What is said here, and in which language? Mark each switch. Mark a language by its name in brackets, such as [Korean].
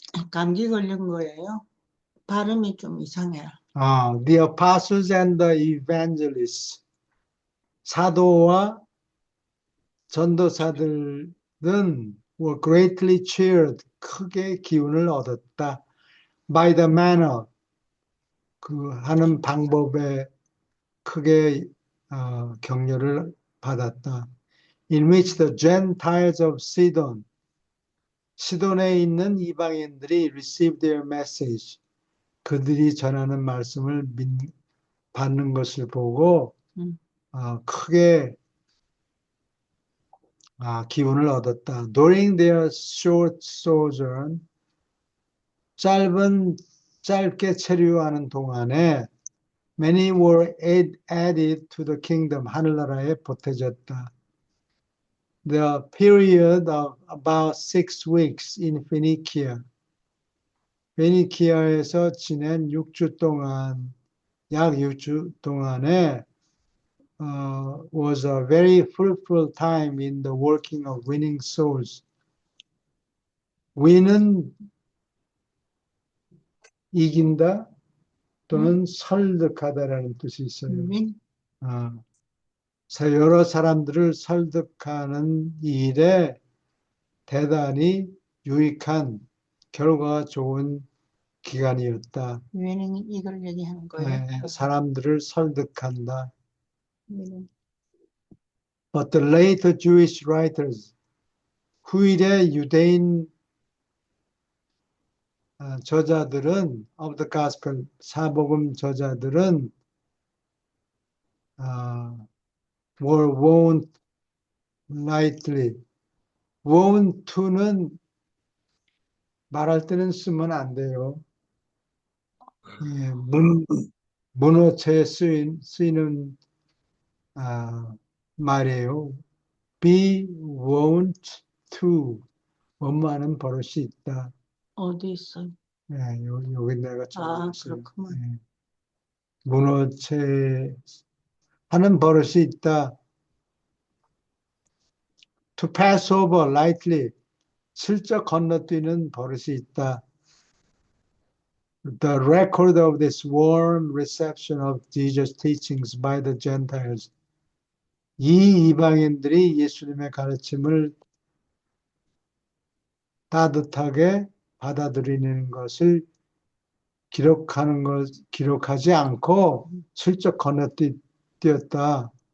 [Korean] 감기 걸린 거예요. 발음이 좀 이상해요. [English] The apostles and the evangelists, [Korean] 사도와 전도사들은 [English] were greatly cheered, [Korean] 크게 기운을 얻었다. [English] By the manner, [Korean] 그 하는 방법에 크게 격려를 받았다. [English] In which the Gentiles of Sidon, [Korean] 시돈에 있는 이방인들이 [English] received their message, [Korean] 그들이 전하는 말씀을 받는 것을 보고 크게 기운을 얻었다. [English] During their short sojourn, [Korean] 짧게 체류하는 동안에 [English] many were added to the kingdom, [Korean] 하늘나라에 보태졌다. [English] The period of about 6 weeks in Phoenicia, [Korean] 페니키아에서 지낸 6주 동안, 약 6주 동안에 [English] was a very fruitful time in the working of winning souls. [Korean] win은 이긴다 또는 설득하다라는 뜻이 있어요. 윈? 여러 사람들을 설득하는 일에 대단히 유익한 결과가 좋은 기간이었다. meaning 이걸 얘기하는 거예요. 사람들을 설득한다. [English] meaning. But the later Jewish writers, [Korean] 후일의 유대인 저자들은 [English] of the gospel, [Korean] 사복음 저자들은 [English] were wont lightly. [Korean] wont to는 말할 때는 쓰면 안 돼요. 예, 문어체에 쓰이는 말이에요. [English] be wont to. [Korean] 원하는 버릇이 있다. 어디 있어? 예, 여기 내가 적어놨어요. 그렇구만. 예. 문어체 하는 버릇이 있다. [English] To pass over lightly. [Korean] 슬쩍 건너뛰는 버릇이 있다. [English] The record of this warm reception of Jesus' teachings by the Gentiles. [Korean] 이 이방인들이 예수님의 가르침을 따뜻하게 받아들이는 것을 기록하지 않고 슬쩍 건너뛰었다.